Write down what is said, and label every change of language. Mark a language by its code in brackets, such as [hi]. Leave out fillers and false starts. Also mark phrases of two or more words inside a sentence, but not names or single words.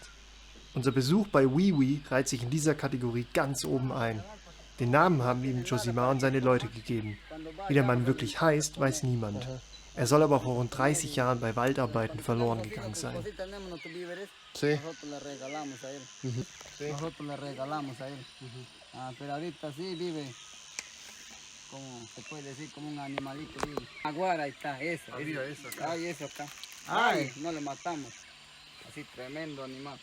[de] Unser Besuch bei Wiwi reiht sich in dieser Kategorie ganz oben ein. Den Namen haben ihm Josimar und seine Leute gegeben. Wie der Mann wirklich heißt, weiß niemand. Er soll aber vor rund 30 Jahren bei Waldarbeiten verloren gegangen sein. [es] Sí. Nosotros le regalamos a él. Sí. Nosotros le regalamos a él. Pero ahorita sí vive, como se puede decir, como un animalito vive. Aguara, ahí está, eso. Había eso acá. Ay, eso acá. Ay, no le matamos. Así, tremendo animal.